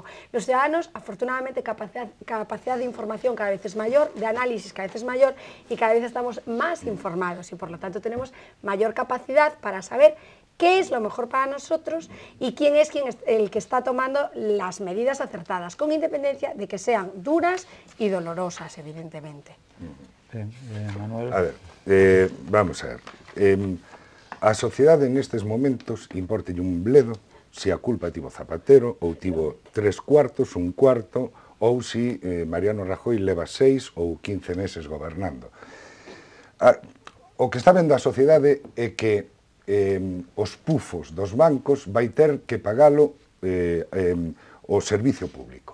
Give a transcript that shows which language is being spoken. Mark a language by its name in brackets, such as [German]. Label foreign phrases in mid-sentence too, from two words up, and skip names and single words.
[Spanish] Los ciudadanos, afortunadamente, capacidad de información cada vez es mayor, de análisis cada vez es mayor y cada vez estamos más informados y por lo tanto tenemos mayor capacidad para saber qué es lo mejor para nosotros y quién es el que está tomando las medidas acertadas, con independencia de que sean duras y dolorosas, evidentemente. Manuel. A ver, vamos a ver. [Galician] A sociedade nestes momentos importa un bledo se a culpa tivo Zapatero ou tivo 3/4, un cuarto, ou se Mariano Rajoy leva 6 ou 15 meses gobernando. O que está vendo a sociedade é que os pufos dos bancos vai ter que pagalo o servicio público.